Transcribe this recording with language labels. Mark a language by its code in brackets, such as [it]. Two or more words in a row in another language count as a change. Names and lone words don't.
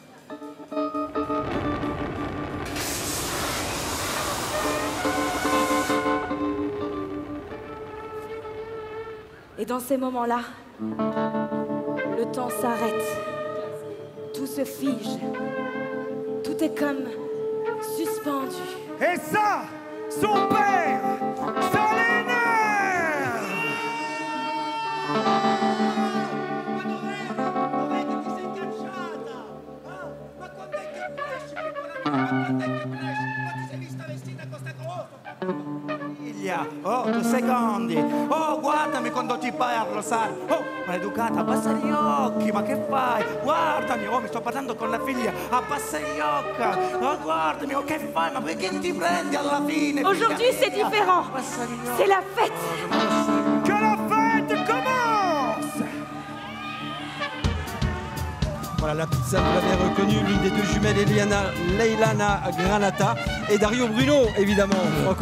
[fr] Et dans ces moments-là, le temps s'arrête. Tout se fige. Tout est comme suspendu. Et ça, son père, ça l'énerve. [it] Oh, 2 secondi. Oh, guardami quando ti parlo, sai. Oh, maleducata, abbassa gli occhi, ma che fai? Guardami, oh, mi sto parlando con la figlia. Abbassa gli occhi. Oh, guardami, oh, che fai? Ma perché ti prendi alla fine? [fr] Aujourd'hui, c'est différent. C'est la fête. Que la fête commence. Voilà la petite San, vous l'avez reconnue, l'une des deux jumelles, Leilana Granata et Dario Bruno, évidemment, Franco.